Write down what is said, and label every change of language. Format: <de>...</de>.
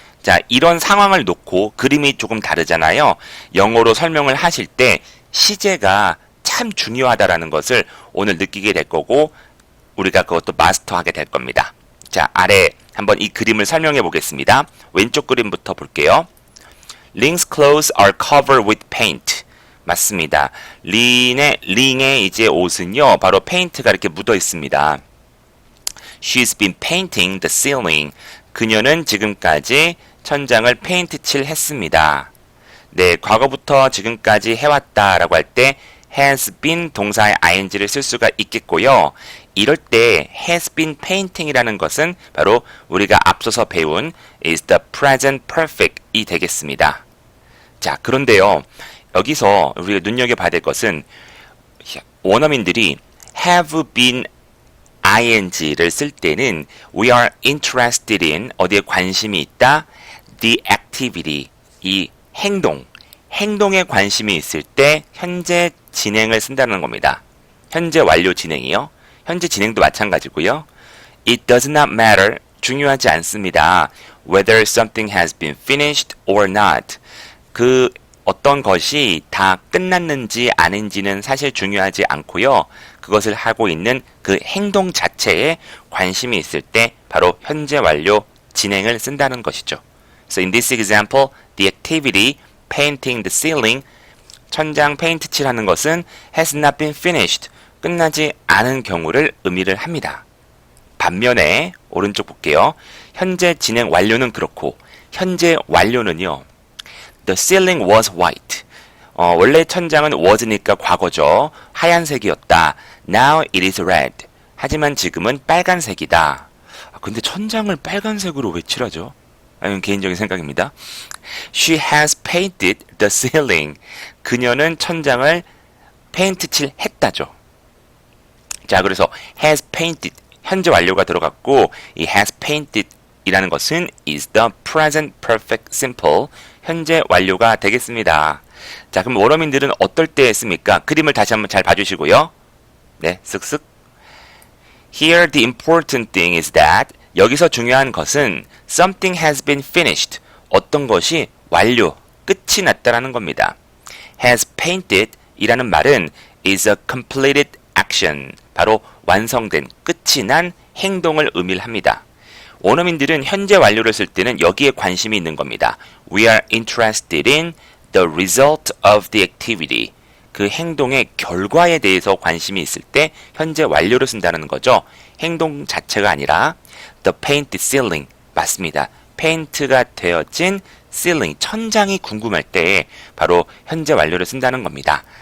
<ko>자, 이런 상황을 놓고 그림이 조금 다르잖아요. 영어로 설명을 하실 때 시제가 참 중요하다라는 것을 오늘 느끼게 될 거고 우리가 그것도 마스터하게 될 겁니다. 자, 아래 한번 이 그림을 설명해 보겠습니다. 왼쪽 그림부터 볼게요.</ko> <en>Ling's clothes are covered with paint.</en> <ko>맞습니다. 링의 이제 옷은요, 바로 페인트가 이렇게 묻어 있습니다.</ko> <en>She's been painting the ceiling.</en> <ko>그녀는 지금까지 천장을 페인트 칠했습니다. 네, 과거부터 지금까지 해왔다라고 할 때 has been 동사의 ing를 쓸 수가 있겠고요. 이럴 때 has been painting이라는 것은 바로 우리가 앞서서 배운</ko> <en>is the present perfect</en> <ko>이 되겠습니다. 자, 그런데요. 여기서 우리가 눈여겨봐야 될 것은 원어민들이 have been ing를 쓸 때는</ko> <en>we are interested in</en> <ko>어디에 관심이 있다</ko> <en>the activity</en> <ko>이 행동에 관심이 있을 때 현재 진행을 쓴다는 겁니다. 현재 완료 진행이요. 현재 진행도 마찬가지고요.</ko> <en>It does not matter</en> <ko>중요하지 않습니다.</ko> <en>Whether something has been finished or not</en> <ko>그 어떤 것이 다 끝났는지 아닌지는 사실 중요하지 않고요. 그것을 하고 있는 그 행동 자체에 관심이 있을 때 바로 현재 완료 진행을 쓴다는 것이죠.</ko> <en>So in this example, the activity painting the ceiling</en> <ko>천장 페인트 칠하는 것은</ko> <en>has not been finished</en> <ko>끝나지 않은 경우를 의미를 합니다. 반면에 오른쪽 볼게요. 현재 진행 완료는 그렇고 현재 완료는요.</ko> <en>The ceiling was white.</en> <ko>원래 천장은 was니까 과거죠. 하얀색이었다.</ko> <en>Now it is red.</en> <ko>하지만 지금은 빨간색이다. 근데 천장을 빨간색으로 왜 칠하죠? 이건 개인적인 생각입니다.</ko> <en>She has painted the ceiling.</en> <ko>그녀는 천장을 페인트 칠했다죠. 자, 그래서 has painted 현재 완료가 들어갔고 이 has painted 이라는 것은</ko> <en>is the present perfect simple</en> <ko>현재 완료가 되겠습니다. 자, 그럼 원어민들은 어떨 때 씁니까? 그림을 다시 한번 잘 봐주시고요. 네, 쓱쓱.</ko> <en>Here the important thing is that</en> <ko>여기서 중요한 것은</ko> <en>something has been finished.</en> <ko>어떤 것이 완료, 끝이 났다라는 겁니다.</ko> <en>has painted</en> <ko>이라는 말은</ko> <en>is a completed action.</en> <ko>바로 완성된, 끝이 난 행동을 의미합니다. 원어민들은 현재 완료를 쓸 때는 여기에 관심이 있는 겁니다.</ko> <en>We are interested in the result of the activity.</en> <ko>그 행동의 결과에 대해서 관심이 있을 때 현재 완료를 쓴다는 거죠. 행동 자체가 아니라</ko> <en>the painted ceiling.</en> <ko>맞습니다. 페인트가 되어진 ceiling, 천장이 궁금할 때 바로 현재 완료를 쓴다는 겁니다.</ko>